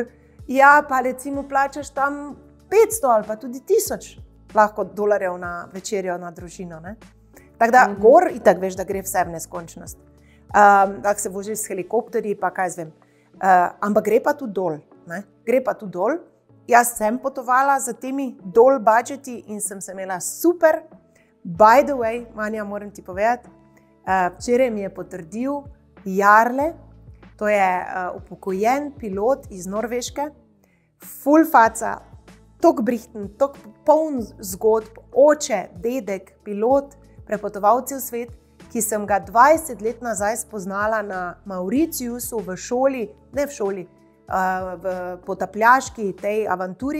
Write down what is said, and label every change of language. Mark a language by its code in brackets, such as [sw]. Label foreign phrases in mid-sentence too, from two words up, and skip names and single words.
[sl] Ja, pa recimo plačaš tam 500 ali pa tudi 1000 lahko dolarjev na večerjo na družino. Ne? Tako da gor itak veš, da gre vse v neskončnost. Tako se voziš s helikopterji, pa kaj zvem. Ampak gre pa tudi dol. Ne? Gre pa tudi dol. Jaz sem potovala za temi dol budžeti in sem se imela super. [en] By the way, [sl] Manja, moram ti povedati, včeraj mi je potrdil Jarle, to je upokojen pilot iz Norveške, full faca, tok brihten, tok poln zgodb, oče, dedek, pilot, prepotovalci v svet, ki sem ga 20 let nazaj spoznala na Mauritiusu v šoli, ne v šoli, v potapljaški tej avanturi.